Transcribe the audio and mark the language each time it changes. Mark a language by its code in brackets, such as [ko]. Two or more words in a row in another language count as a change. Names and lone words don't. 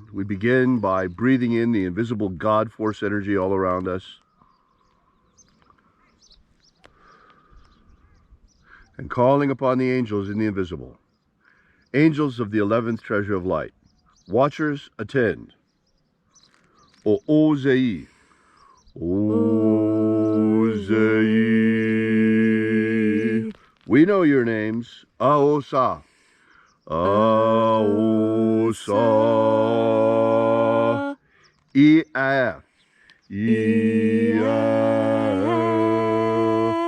[en] We begin by breathing in the invisible God Force energy all around us, and calling upon the angels in the invisible. Angels of the 11th Treasury of Light, watchers attend. O-O-Zei, O-Zei. We know your names. Aosa, Aosa, E-A-F, E-A-F.